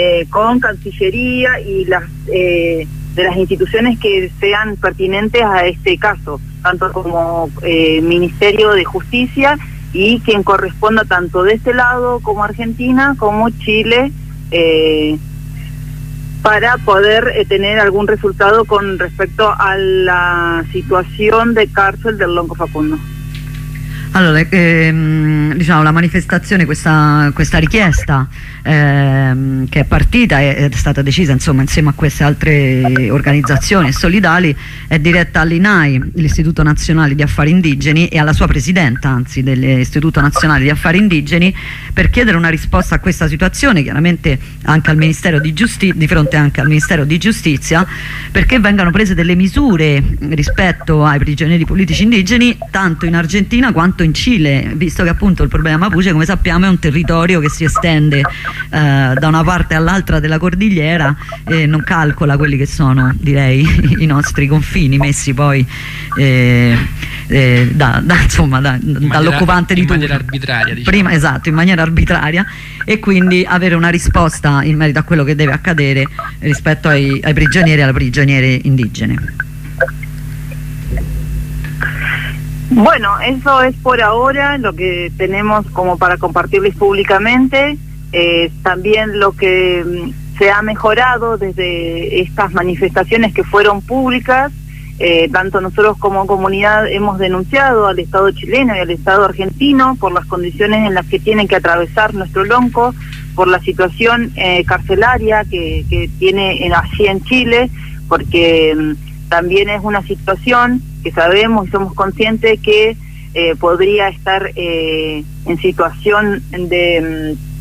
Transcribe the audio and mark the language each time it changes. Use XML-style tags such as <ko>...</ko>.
<es>con Cancillería y las de las instituciones que sean pertinentes a este caso, tanto como Ministerio de Justicia y quien corresponda tanto de este lado como Argentina como Chile, para poder tener algún resultado con respecto a la situación de cárcel del Lonco Facundo.</es> <it>Allora, diciamo, la manifestazione, questa richiesta che è partita, è stata decisa insomma insieme a queste altre organizzazioni solidali, è diretta all'INAI, l'Istituto Nazionale di Affari Indigeni, e alla sua presidenta, anzi, dell'Istituto Nazionale di Affari Indigeni, per chiedere una risposta a questa situazione, chiaramente anche al Ministero di Giustizia, di fronte anche al Ministero di Giustizia, perché vengano prese delle misure rispetto ai prigionieri politici indigeni, tanto in Argentina quanto in Cile, visto che appunto il problema Mapuche, come sappiamo, è un territorio che si estende da una parte all'altra della cordigliera e non calcola quelli che sono, direi, i nostri confini messi poi dall'occupante di turno. In maniera arbitraria, diciamo. Prima, esatto, in maniera arbitraria, e quindi avere una risposta in merito a quello che deve accadere rispetto ai prigionieri e alle prigioniere indigene.</it> <es>Bueno, eso es por ahora lo que tenemos como para compartirles públicamente. También lo que se ha mejorado desde estas manifestaciones que fueron públicas, tanto nosotros como comunidad hemos denunciado al Estado chileno y al Estado argentino por las condiciones en las que tienen que atravesar nuestro lonco, por la situación carcelaria que tiene así en Chile, porque también es una situación que sabemos y somos conscientes que podría estar en situación de,</es>